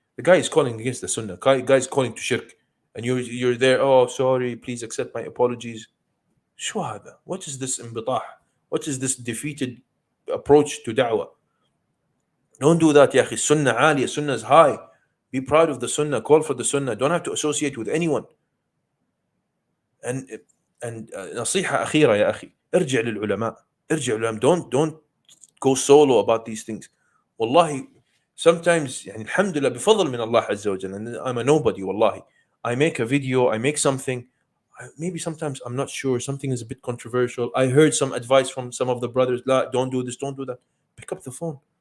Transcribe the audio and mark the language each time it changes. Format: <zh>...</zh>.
<en>The guy is calling against the Sunnah. The guy is calling to shirk. And you're there, oh, sorry, please accept my apologies.</en> <ar>شو هذا?</ar> <en>What is this انبطاح? What is this defeated approach to da'wah? Don't do that, ya akhi. Sunnah aliyah, Sunnah is high. Be proud of the Sunnah, call for the Sunnah. Don't have to associate with anyone.</en> <ar>And نصيحة أخيرة يا أخي, ارجع للعلماء.</ar> <en>Don't go solo about these things. Wallahi, sometimes, يعني alhamdulillah, بفضل من Allah Azza wa Jalla, and I'm a nobody, wallahi. I make a video, I make something, maybe sometimes I'm not sure, something is a bit controversial. I heard some advice from some of the brothers, La, don't do this, don't do that. Pick up the phone.</en>